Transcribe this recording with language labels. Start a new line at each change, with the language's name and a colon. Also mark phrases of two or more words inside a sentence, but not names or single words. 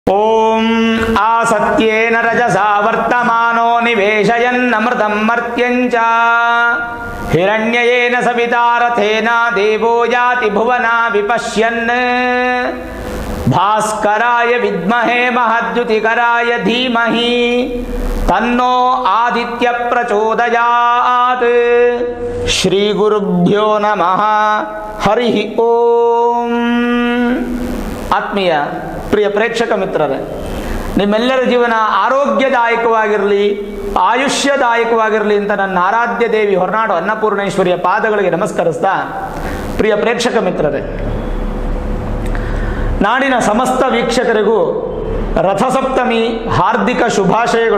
Sanskrit: ಓಂ ಆಸತ್ಯೇನ ರಜಸಾ ವರ್ತಮಾನೋ ನಿವೇಶಯನ್ನಮೃತಂ ಮರ್ತ್ಯಂಚ ಹಿರಣ್ಯಯೇನ ಸವಿತಾ ರಥೇನ ದೇವೋ ಯಾತಿ ಭುವನಾ ವಿಪಶ್ಯನ್ ಭಾಸ್ಕರಾಯ ವಿದ್ಮಹೇ ಮಹದ್ಯುತಿಕರಾಯ ಧೀಮಹಿ ತನ್ನೋ ಆದಿತ್ಯ ಪ್ರಚೋದಯಾತ್. ಶ್ರೀ ಗುರುಭ್ಯೋ ನಮಃ. ಹರಿ ಓಂ.
Kannada: ಆತ್ಮೀಯ ಪ್ರಿಯ ಪ್ರೇಕ್ಷಕ ಮಿತ್ರರೇ, ನಿಮ್ಮೆಲ್ಲರ ಜೀವನ ಆರೋಗ್ಯದಾಯಕವಾಗಿರಲಿ, ಆಯುಷ್ಯದಾಯಕವಾಗಿರಲಿ ಅಂತ ನನ್ನ ಆರಾಧ್ಯ ದೇವಿ ಹೊರನಾಡು ಅನ್ನಪೂರ್ಣೇಶ್ವರಿಯ ಪಾದಗಳಿಗೆ ನಮಸ್ಕರಿಸ್ತಾ, ಪ್ರಿಯ ಪ್ರೇಕ್ಷಕ ಮಿತ್ರರೇ, ನಾಡಿನ ಸಮಸ್ತ ವೀಕ್ಷಕರಿಗೂ ರಥಸಪ್ತಮಿ ಹಾರ್ದಿಕ ಶುಭಾಶಯಗಳು.